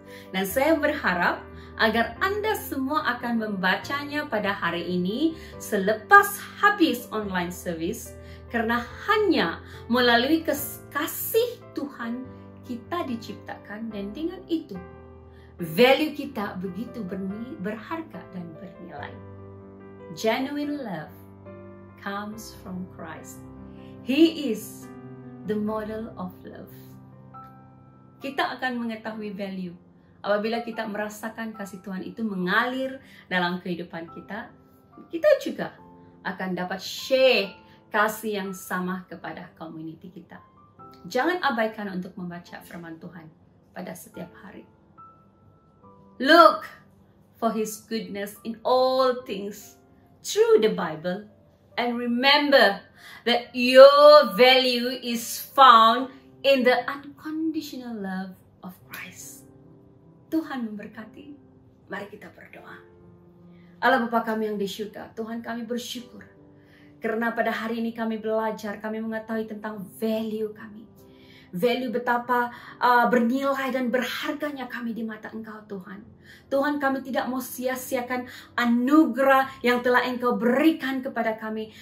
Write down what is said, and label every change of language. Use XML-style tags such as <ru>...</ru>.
<ms>Dan saya berharap agar Anda semua akan membacanya pada hari ini selepas habis online service, karena hanya melalui kasih Tuhan kita diciptakan, dan dengan itu value kita begitu berharga dan bernilai.</ms> <en>Genuine love comes from Christ. He is the model of love.</en> <ms>Kita akan mengetahui value apabila kita merasakan kasih Tuhan itu mengalir dalam kehidupan kita. Kita juga akan dapat share kasih yang sama kepada community kita. Jangan abaikan untuk membaca firman Tuhan pada setiap hari.</ms> <en>Look for His goodness in all things through the Bible, and remember that your value is found in the unconditional love of Christ.</en> <ms>Tuhan memberkati. Mari kita berdoa. Allah Bapa kami yang di surga, Tuhan, kami bersyukur karena pada hari ini kami belajar, kami mengetahui tentang value kami. Value betapa bernilai dan berharganya kami di mata Engkau, Tuhan. Tuhan, kami tidak mau sia-siakan anugerah yang telah Engkau berikan kepada kami.</ms>